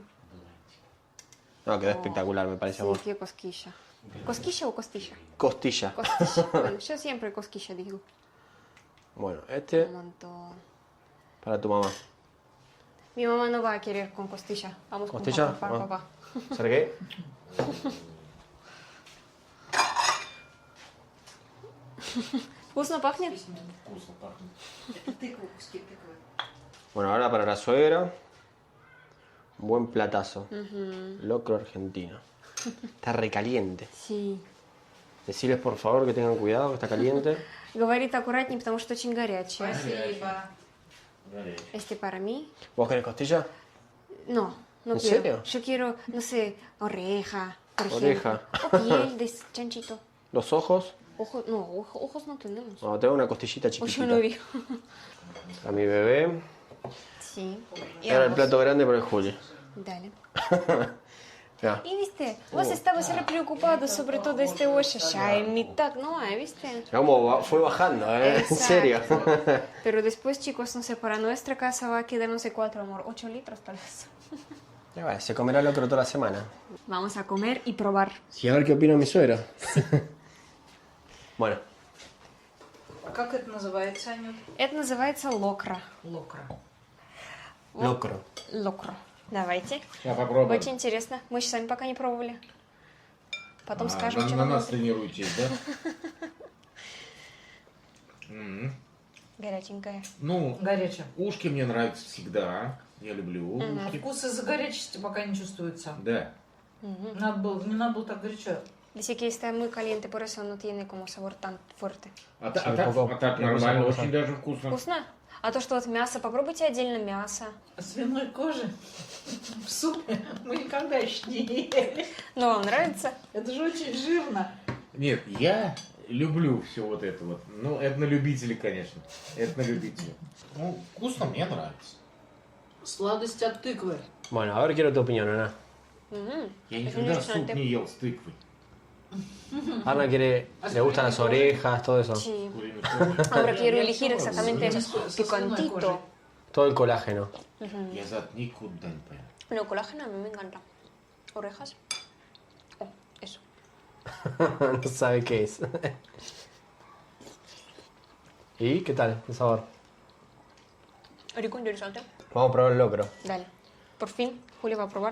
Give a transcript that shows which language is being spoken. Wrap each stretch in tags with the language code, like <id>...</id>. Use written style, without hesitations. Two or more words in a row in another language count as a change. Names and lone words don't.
<es>No, quedó espectacular, me parece, Sí, amor. qué cosquilla. ¿Cosquilla o costilla? Costilla. Costilla. Bueno, yo siempre cosquilla digo. Bueno, este Un montón. para tu mamá. Mi mamá no va a querer con costilla. Vamos ¿Costilla? con papá. ¿Sergey?</es> <ru>¿Вкусно пахнет? Вкусно пахнет.</ru> <es>Bueno, ahora para la suegra. Un buen platazo. Locro argentino. Está recaliente. Sí. Decirles por favor que tengan cuidado, que está caliente.</es> <ru>Говорит аккуратнее, потому что очень горячее. Горячий.</ru> <es>Este para mí. ¿Vos querés costilla? No, no ¿En quiero. serio? Yo quiero, no sé, oreja, por ejemplo. Oreja. O piel de chanchito. Los ojos. Ojos no tenemos. No, tengo una costillita O yo chiquitita. no vi. A mi bebé. Sí. Y ahora el plato grande para el Juli. Dale. Mirá. И вiste, vos estabas re preocupado sobre todo este</es> <ru>ощущай, не так,</ru> <es>no, viste. Mirá cómo fue bajando, ¿eh? En Exacto. serio. Pero después, chicos, no sé, para nuestra casa va a quedar, no sé cuánto, amor, 8 litros tal vez. Ya va, se comerá locro toda la semana. Vamos a comer y probar. Y a ver qué opina mi suegra. Bueno,</es> <ru>Как это называется, Анют? Это называется локра. Локра. locro. Локро. Давайте. Я попробую. Очень интересно. Мы еще сами пока не пробовали. Потом скажем, на, что на нам нас внутри. тренируетесь, да? Горяченькая. Ну, Горячая. ушки мне нравятся всегда. Я люблю ушки. Вкус из-за горячести пока не чувствуется. Да. Не надо было так горячо.</ru> <es>Dice que está muy caliente, por eso no tiene como sabor tan fuerte.</es> <ru>А, та-</ru> <es>Sí,</es> <ru>а так,</ru> <es>poco-</es> <ru>а так</ru> <es>poco</es> <ru>нормально, вкусно. очень даже вкусно. Вкусно? А то, что вот мясо, попробуйте отдельно мясо. Свиной кожи в супе мы никогда еще не ели. Но вам нравится? Это же очень жирно. Нет, я люблю все вот это вот. Ну, это на любителей, конечно. Это на любителей. Ну, вкусно, мне нравится. Сладость от тыквы.</ru> <es>Bueno, a ver, quiero tu opinión, Ana.</es> <ru>Я</ru> <es>Es</es> <ru>никогда суп</ru> <es>interesante.</es> <ru>не ел с тыквой.</ru> <es>Ana quiere, le gustan las orejas, todo eso. Sí.</es> <ru>Куриный суп.</ru> <es>Ahora quiero</es> <ru>Я</ru> <es>elegir</es> <ru>пробовала.</ru> <es>exactamente</es> <ru>Со свиной</ru> <es>picantito.</es> <ru>кожей.</ru> <es>Todo el colágeno.</es> <ru>Я за никуда не поеду.</ru> <es>No, colágeno a mí me encanta. Orejas. Oh, eso. No sabe qué es. ¿Y qué tal el sabor? Rico, interesante. Vamos a probar el locro. Dale. Por fin, Julio va a probar.</es>